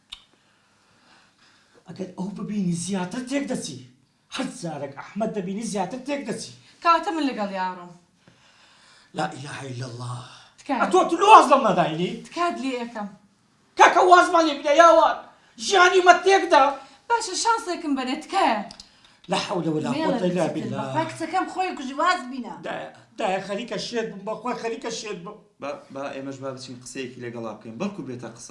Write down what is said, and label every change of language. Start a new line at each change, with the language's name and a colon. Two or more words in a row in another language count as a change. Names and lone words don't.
Central Kurdish: ئەگەر ئەو ببینی زیاتر تێک دەچی، هەر جارێک ئەحمەد دەبینی زیاتر تێک دەچی. کەواتە من لەگەڵ یاڕۆم.
Arabic: لا ئیلاهە ئیلا الله.
Central Kurdish: تکایە تۆ واز لەم نەداینی؟ تکات لێ یەکەم. کاکە وازمان لێبینە یاوار، ژیانی مە تێکدا. باشە شانسێکم بەنێ تکایە.
Arabic: لا حول ولا قوة إلا بالله.
Central Kurdish: با کچەکەم خۆی کوژی واز بینە. دایە خەریکە شێت بم بەخوای خەریکە شێت بم. با ئێمەش با بچین قسەیەکی لەگەڵا بکەین بەڵکو بێتە قسە.